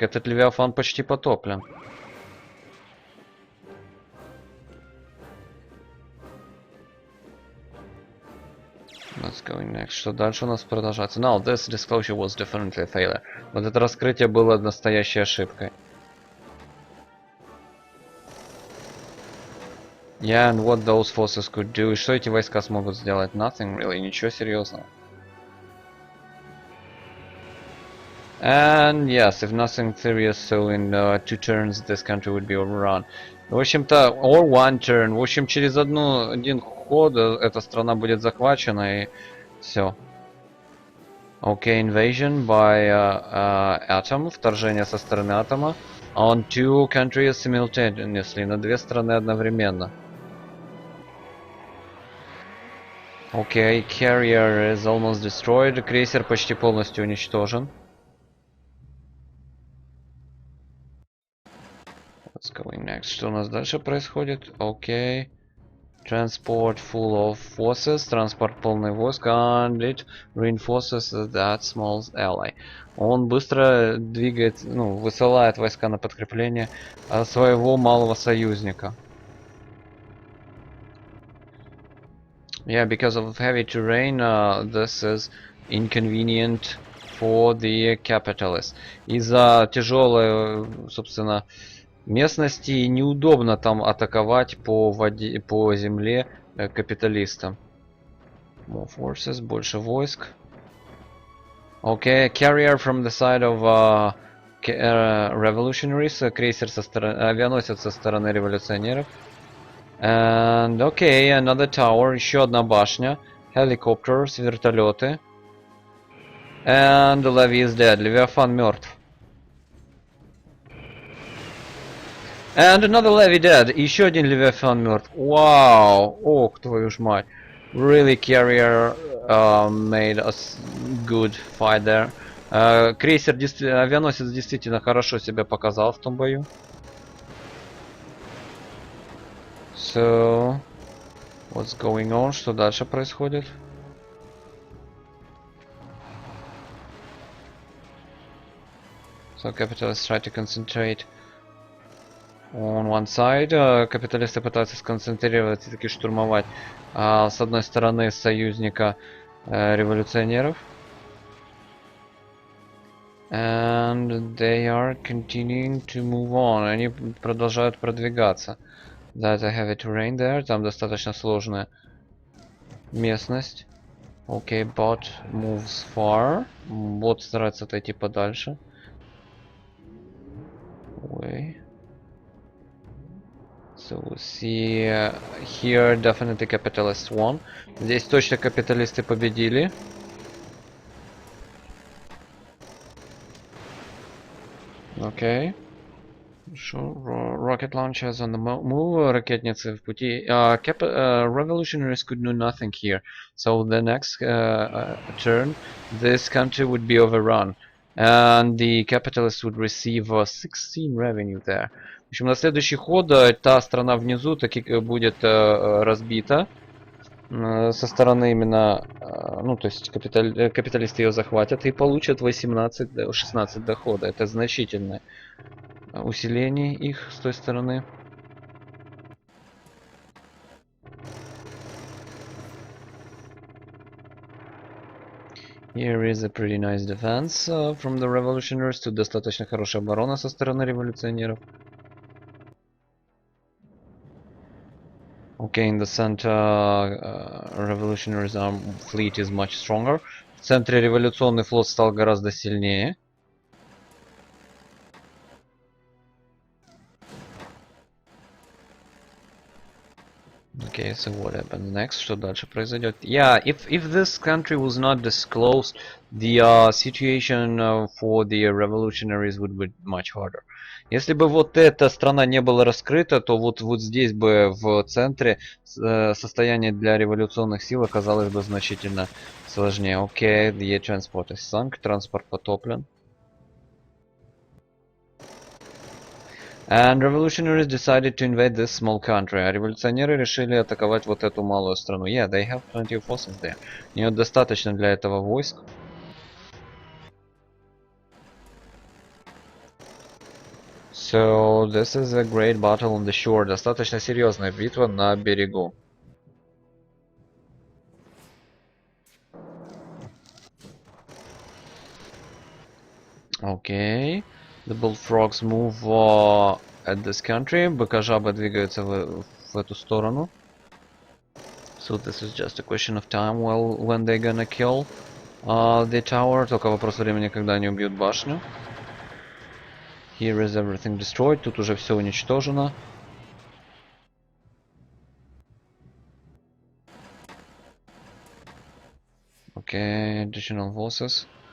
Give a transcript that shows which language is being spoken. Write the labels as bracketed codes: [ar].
[ru] Этот левиафан почти потоплен. [en] What's going next? [ru] Что дальше у нас продолжается? [en] Now, this disclosure was definitely a failure. [ru] Вот это раскрытие было настоящей ошибкой. [en] Yeah, and what those forces could do. [ru] И что эти войска смогут сделать? [en] Nothing really, [ru] ничего серьезного. [en] And yes, if nothing serious, so in 2 turns this country would be overrun. [ru] В общем-то, [en] or 1 turn. [ru] В общем, через один ход эта страна будет захвачена и все. [en] Okay, invasion by Atom, [ru] вторжение со стороны Атома. [en] On 2 countries simultaneously, [ru] на 2 страны одновременно. [en] Okay, carrier is almost destroyed. [ru] Крейсер почти полностью уничтожен. [en] What's going next? [ru] Что у нас дальше происходит? [en] Okay. Transport full of forces. [ru] Транспорт полный войск. [en] And it reinforces that small ally. [ru] Он быстро двигает, высылает войска на подкрепление своего малого союзника. [en] Yeah, because of heavy terrain, this is inconvenient for the capitalists. [ru] Из-за тяжелой, собственно, местности неудобно там атаковать по воде, по земле капиталистам. [en] More forces, [ru] больше войск. [en] Okay, carrier from the side of revolutionaries, [ru] крейсер со стороны, авианосец со стороны революционеров. [en] And okay, another tower, [ru] еще одна башня. [en] Helicopters, [ru] вертолеты. [en] And the levy is dead. [ru] Левиафан мертв. [en] And another levy dead. [ru] Еще один Левиафан мертв. Вау! Ох, твою ж мать. [en] Really, carrier made a good fight there. [ru] Крейсер, авианосец действительно хорошо себя показал в том бою. [en] So, what's going on? [ru] Что дальше происходит? [en] So, capitalists try to concentrate on one side. [ru] Капиталисты пытаются сконцентрироваться и таки штурмовать с одной стороны союзника революционеров. [en] And they are continuing to move on. [ru] Они продолжают продвигаться. [en] There's a heavy terrain there. [ru] Там достаточно сложная местность. [en] Okay, bot moves far. [ru] Бот старается отойти подальше. [en] Away. So we see here definitely capitalists won. [ru] Здесь точно капиталисты победили. [en] Okay. Sure. Rocket launchers on the move. [ru] Ракетницы в пути. [en] Revolutionaries could do nothing here. So the next turn, this country would be overrun. And the capitalists would receive 16 revenue there. [ru] В общем, на следующий ход та страна внизу таки будет разбита. Со стороны именно, то есть капиталисты ее захватят и получат 16 дохода. Это значительное усиление их с той стороны. [en] Here is a pretty nice defense from the revolutionaries. [ru] Тут достаточно хорошая оборона со стороны революционеров. [en] Okay, in the center, revolutionaries fleet is much stronger. [ru] В центре революционный флот стал гораздо сильнее. [en] Okay, so what happens next? [ru] Что дальше произойдет? [en] Yeah, if this country was not disclosed, the situation for the revolutionaries would be much harder. [ru] Если бы вот эта страна не была раскрыта, то вот здесь бы в центре состояние для революционных сил оказалось бы значительно сложнее. [en] Okay, the transport is sunk, транспорт потоплен. And revolutionaries decided to invade this small country. [ru] А революционеры решили атаковать вот эту малую страну. [en] Yeah, they have plenty of forces there. [ru] У нее достаточно для этого войск. [en] So this is a great battle on the shore. [ru] Достаточно серьезная битва на берегу. [en] Okay. The bullfrogs move at this country. [ru] Быка-жабы двигаются в эту сторону. [en] So this is just a question of time when they're gonna kill The tower, [ru] только вопрос времени, когда они убьют башню. [en] Here is everything destroyed. [ru] Тут уже все уничтожено. [en] Okay, additional forces.